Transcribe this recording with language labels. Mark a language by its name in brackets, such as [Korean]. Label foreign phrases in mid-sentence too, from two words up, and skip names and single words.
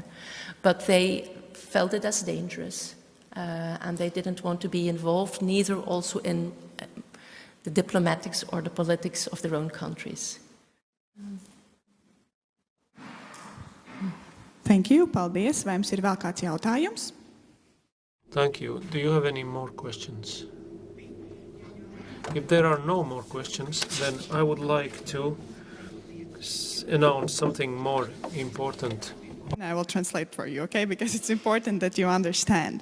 [English] But they felt it as dangerous, and they didn't want to be involved, neither also in the diplomatics or the politics of their own countries. Thank you, [Latvian] paldies. Vai jums ir vēl kāds jautājums? [English] Thank you. Do you have any more questions? If there are no more questions, then I would like to announce something more important. I will translate for you, okay? Because it's important that you understand.